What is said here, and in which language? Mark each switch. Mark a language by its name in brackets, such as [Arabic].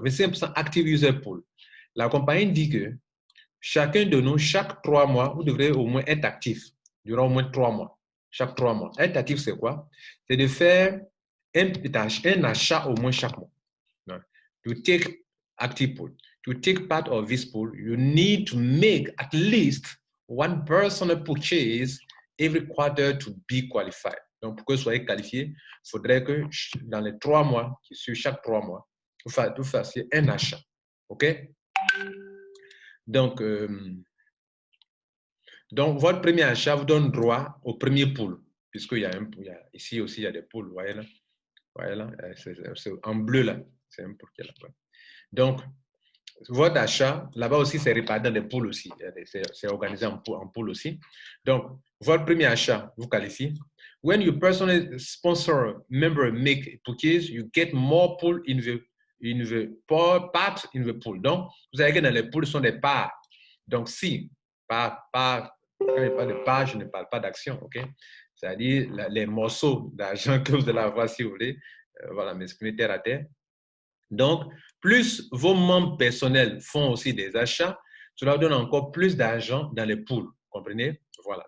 [French] 25% Active User Pool. La compagnie dit que chacun de nous, chaque 3 mois, vous devrez au moins être actif durant au moins 3 mois. Chaque 3 mois. Être actif, c'est quoi? C'est de faire un achat au moins chaque mois. [English] To take active pool. To take part of this pool, you need to make at least one personal purchase every quarter to be qualified. [French] Donc, pour que vous soyez qualifié, il faudrait que dans les 3 mois, sur chaque 3 mois, vous fassiez un achat. OK? Donc, votre premier achat vous donne droit au premier pool, puisqu'il y a ici aussi, il y a des pools, vous voyez là, c'est en bleu là, c'est un pool qui est là. Donc, votre achat, là-bas aussi, c'est réparti dans des pools aussi, c'est organisé en pool aussi. Donc, votre premier achat vous qualifie. [English] When you personally sponsor member make purchase, you get more pool in the [French] il ne veut pas battre, il ne veut poule. Donc, vous savez que dans les poules, ce sont des parts. Donc, si, quand je parle de part, je ne parle pas d'action, ok? C'est-à-dire les morceaux d'argent que vous allez avoir, si vous voulez, voilà, m'exprimer terre à terre. Donc, plus vos membres personnels font aussi des achats, cela donne encore plus d'argent dans les poules. Comprenez? Voilà.